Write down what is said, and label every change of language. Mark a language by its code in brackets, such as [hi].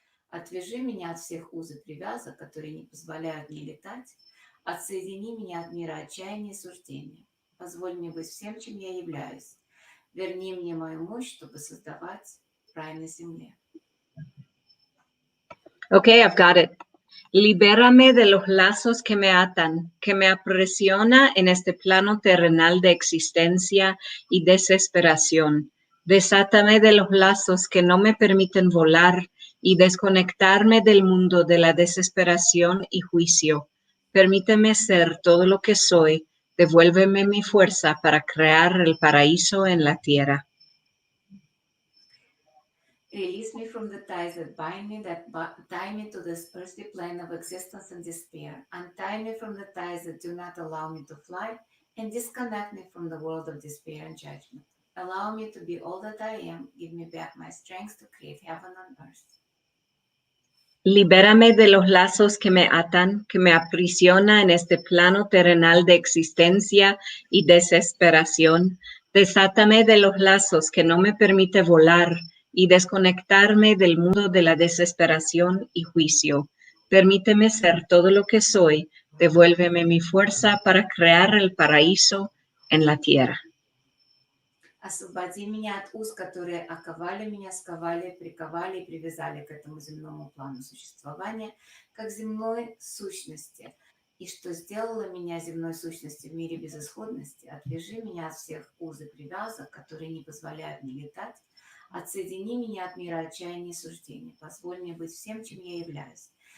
[ru] Отвяжи меня от всех уз и привязок, которые не позволяют мне летать. Отсоедини меня от мира отчаяния и суждения. Позволь мне быть всем, чем я являюсь. Верни мне мою мощь, чтобы создавать рай на земле. [en] Okay, I've got it. [es] Libérame de los lazos que me atan, que me aprisiona en este plano terrenal de existencia y desesperación. Desátame de los lazos que no me permiten volar y desconectarme del mundo de la desesperación y juicio. Permíteme ser todo lo que soy. Devuélveme mi fuerza para crear el paraíso en la tierra. [en] Release me from the ties that bind me, that tie me to this earthly plane of existence and despair. Untie me from the ties that do not allow me to fly and disconnect me from the world of despair and judgment. Allow me to be all that I am. Give me back my strength to create heaven on earth. [es] Libérame de los lazos que me atan, que me aprisiona en este plano terrenal de existencia y desesperación. Desátame de los lazos que no me permite volar y desconectarme del mundo de la desesperación y juicio. Permíteme ser todo lo que soy. Devuélveme mi fuerza para crear el paraíso en la tierra. [ru] Освободи меня от уз, которые оковали меня, сковали, приковали и привязали к этому земному плану существования, как земной сущности. И что сделало меня земной сущностью в мире безысходности, отвяжи меня от всех уз и привязок, которые не позволяют мне летать, отсоедини меня от мира отчаяния и суждений, позволь мне быть всем, чем я являюсь.